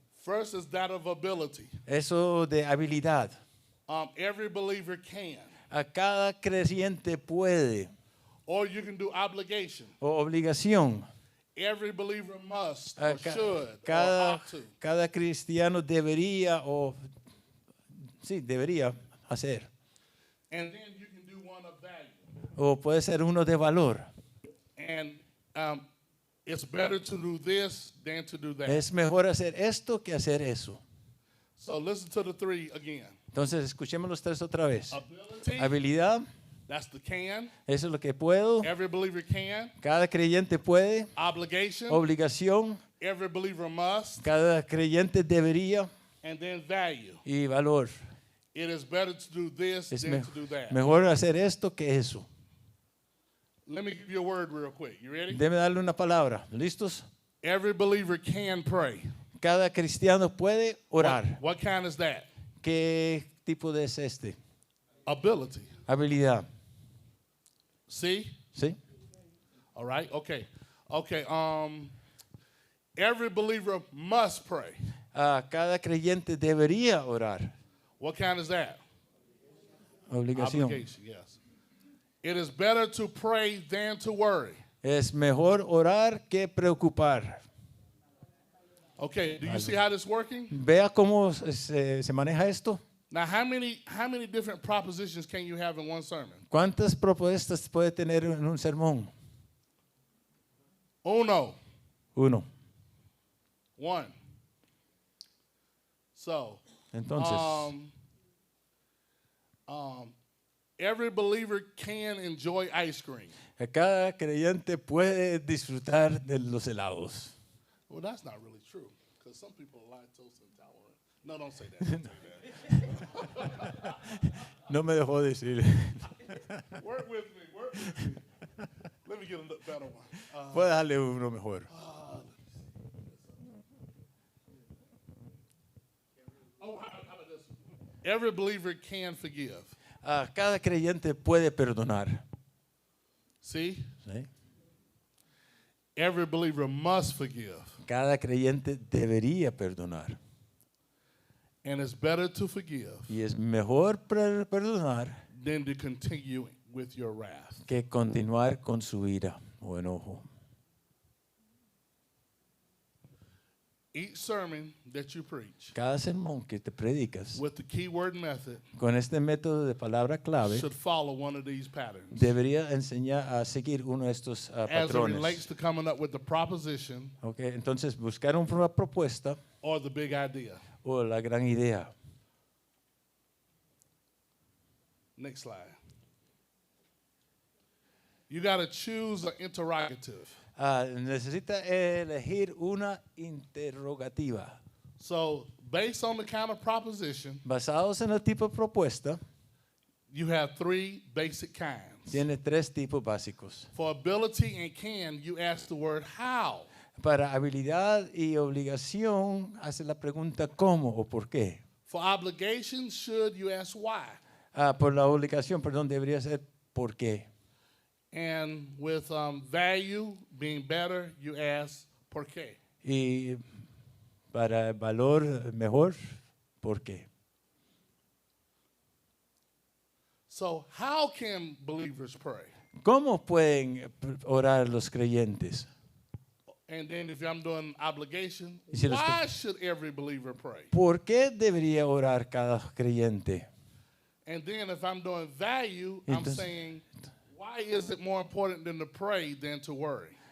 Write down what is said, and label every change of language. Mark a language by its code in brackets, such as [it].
[en] First is that of ability. [es] Eso de habilidad. [en] Every believer can. [es] A cada creyente puede, [en] Or you can do obligation. [es] o obligación. [en] Every believer must [es] A [en] or should or [es] cada, [en] ought to. [es] cada cristiano debería debería hacer. [en] And then you can do one [es] o puede ser uno de valor. [en] And it's better to do this than to do that. [es] Es mejor hacer esto que hacer eso. [en] So listen to the three again. [es] Entonces, escuchemos los tres otra vez. [en] Ability, [es] Habilidad, [en] that's the can. [es] eso es lo que puedo. [en] Every believer can. [es] Cada creyente puede. [en] Obligation, [es] Obligación, [en] every believer must. [es] cada creyente debería. [en] And then value. [es] Y valor. [en] It is better to do this [es] Es [en] than to do that. [es] mejor hacer esto que eso. [en] Let me give you a word real quick. You ready? [es] Debe darle una palabra. ¿Listos? [en] Every believer can pray. [es] Cada cristiano puede orar. [en] What kind is that? [es] ¿Qué tipo de es este? [en] Ability. [es] Habilidad. [en] See? [es] ¿Sí? [en] All right. Okay. Okay. Every believer must pray. [es] Cada creyente debería orar. [en] What kind is that? [es] Obligación. [en] Obligation. Yes. It is better to pray than to worry. [es] Es mejor orar que preocupar. [en] Okay. Do you see how this is working? [es] Vea cómo se maneja esto. [en] Now, how many different propositions can you have in one sermon? [es] ¿Cuántas propuestas puede tener en un sermón? Uno. [en] One. So, [es] Entonces, [en] every believer can enjoy ice cream. [es] cada creyente puede disfrutar de los helados. [en] Well, that's not really true, because some people are lactose intolerant. No, don't say that. Don't say that. [es] No me dejó decir. [en] Work with me. Let me get a better one. [es] Puede darle uno mejor. [en] How about this? Every believer can forgive. [es] Cada creyente puede perdonar. [en] See? [es] ¿Sí? [en] Every believer must forgive. [es] Cada creyente debería perdonar. [en] And it's better to forgive [es] Y es mejor perdonar [en] than to continue with your wrath. [es] que continuar con su ira o enojo. [en] Each sermon that you preach [es] Cada sermón que te predicas [en] with the keyword method [es] con este método de palabra clave [en] should follow one of these patterns. [es] debería enseñar a seguir uno de estos [en] As it [es] patrones. [en] relates to coming up with the proposition [es] Okay, entonces buscar una propuesta [en] or the big idea. [es] o la gran idea. [en] Next slide. You got to choose an interrogative. [es] Necesita elegir una interrogativa. [en] So, based on the kind of proposition, [es] Basados en el tipo de propuesta, [en] you have three basic kinds. [es] tiene tres tipos básicos. [en] For ability and can, you ask the word how. [es] Para habilidad y obligación, hace la pregunta ¿cómo o por qué? [en] For obligation, should, you ask why. [es] Por la obligación, perdón, debería ser ¿por qué? [en] And with value being better, you ask [es] por qué. Y para valor mejor, ¿por qué? [en] So, how can believers pray? [es] ¿Cómo pueden orar los creyentes? [en] And then if I'm doing obligation, [es] Y si los [en] why should every believer pray? [es] ¿Por qué debería orar cada creyente? [en] And then if I'm doing value, I'm [es] Entonces- [en] saying, why is it more important than to pray than to worry?